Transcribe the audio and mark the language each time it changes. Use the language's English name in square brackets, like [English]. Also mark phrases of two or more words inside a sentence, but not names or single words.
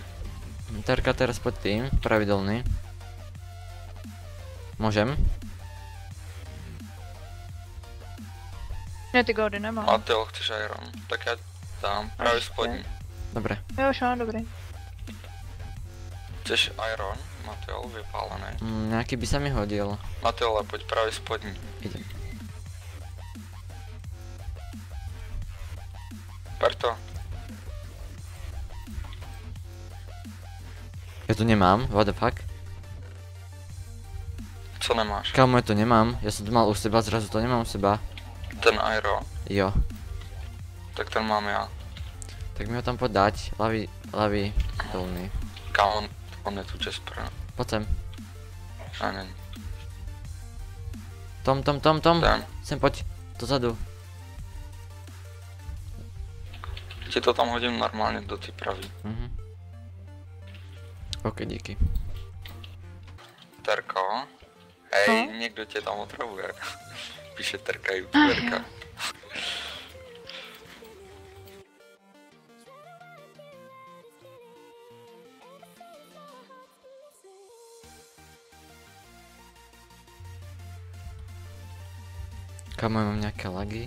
[Slovak] Terka teraz poď tým. Pravidelný. Môžem? [Czech] Ne, ty góry nemám. Mateo, chceš iron? Tak já dám pravý Ještě. spodní. [Slovak] Dobre. [Czech] Jo, už mám, dobrý. Chceš iron? Mateo, vypálený. [Slovak] Nejaký by sa mi hodil. [Czech] Mateo, ale pojď pravý spodní. [Slovak] Idem. [Czech] Per to. [Slovak] Ja to nemám, [English] what the fuck? [Czech] Co nemáš? [Slovak] Kámo, ja to nemám. Ja som to mal u seba, zrazu to nemám u seba. Ten iron. [Czech] Jo. Tak ten mám já. [Slovak] Tak mi ho tam poď dať. Ľavý, dolný. Kámo, on je tu Jasper. Poď sem. [Czech] A není. Tom. Ten. [Slovak] Sem poď. Dozadu. [Czech] Ti to tam hodím normálně do ty pravý. OK, díky. Terka. Hej, někdo tě tam otravuje. Píše Terka youtuberka. [Slovak] Kámo, ja mám nejaké lagy.